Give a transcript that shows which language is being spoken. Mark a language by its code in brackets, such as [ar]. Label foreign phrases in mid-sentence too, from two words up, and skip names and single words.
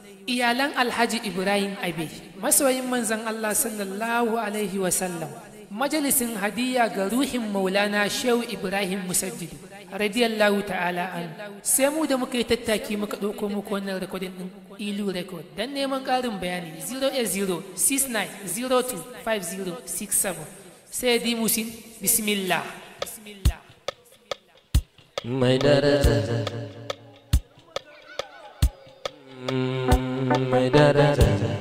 [ha] Iyalan Alhaji Ibrahim Abe, masoyin manzon Allah [ar] صلى الله عليه وسلم. [ha] Majalisin hadiyya ga ruhin Maulana Shehu Ibrahim Musaddidi, [ar] رضي الله تعالى عن. [ha] Sai mu da muka yi tattaki muka ɗauko muku wannan recording ɗin Ilu Record. Dan neman ƙarin bayani, zero eight zero six nine zero two five zero six seven. Sai di Musin, bismillah. Bismillah. Bismillah. Mai daraja. Mm, mai daraja.